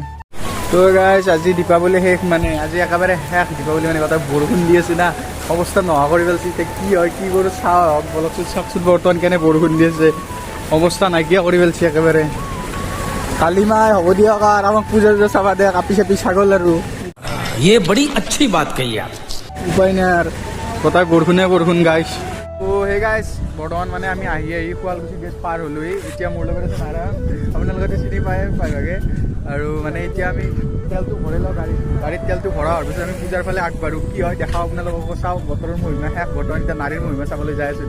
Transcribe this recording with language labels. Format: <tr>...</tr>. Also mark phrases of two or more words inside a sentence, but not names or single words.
<as>তো গাইজ আজি দীপাৱলী শেষ, মানে আজি একেবাৰে শেষ দীপাৱলী, মানে কথা বৰষুণ দি আছে না, অৱস্থা নোহোৱা কৰি পেলাইছে। এতিয়া কি হয় কি কৰোঁ চাওক, বলকচোন চাওকচোন বৰ্তমান কেনে বৰষুণ দি আছে, অৱস্থা নাইকিয়া কৰি পেলাইছে একেবাৰে। কালি মাই হ'ব দিয়ক আৰু আমাক পূজা চাবা দে, কাপি চাপি ছাগল আৰু</as> <hi>ये बड़ी अच्छी बात कही आप।</hi> <as>উপায় নাই আৰু গোটাই বৰষুণ গাইজ। সেই গাইজ বৰ্তমান মানে আমি আহি শুৱালকুছি গেট পাৰ হ'লোহি। এতিয়া মোৰ লগত আছে নাৰায়ণ, আপোনালোকে চিনি পায় প্ৰায়ভাগে। আৰু মানে এতিয়া আমি তেলটো ভৰাই লওঁ, গাড়ীত তেলটো ভৰা হোৱাৰ পিছত আমি পূজাৰ ফালে আগবাঢ়োঁ। কি হয় দেখাওঁ আপোনালোকক, চাওঁ বতৰৰ মহিমা শেষ, বৰ্তমান এতিয়া নাৰীৰ মহিমা চাবলৈ যাই আছোঁ।</as>